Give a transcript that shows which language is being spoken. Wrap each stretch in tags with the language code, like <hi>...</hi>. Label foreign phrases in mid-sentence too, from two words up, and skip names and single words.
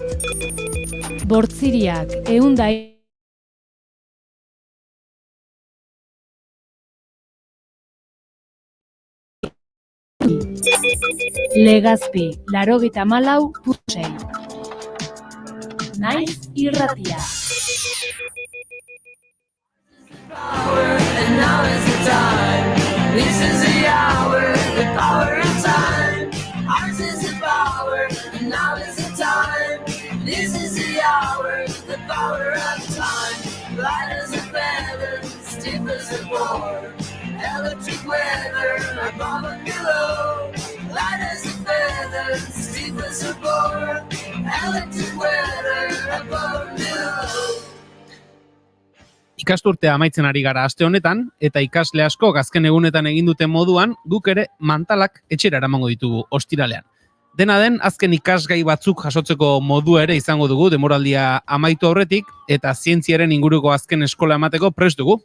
<eu>Bortziriak, 100. Legazpi, 94.6. Naiz irratia.</eu> <en>And now is the time. This is the hour, the power of time. Ours is the power, and now is the time. This is the hour, the power of time. Light as a feather, stiff as a board. Electric weather, above and below. Light as a feather, stiff as a board. Electric weather, above and below.</en> <eu>Ikasturtea amaitzen ari gara aste honetan, eta ikasle asko azken egunetan egin duten moduan, guk ere mantalak etxera eramango ditugu ostiralean. Dena den, azken ikasgai batzuk jasotzeko modua ere izango dugu demoraldia amaitu aurretik, eta zientziaren inguruko azken eskola emateko prest dugu.</eu>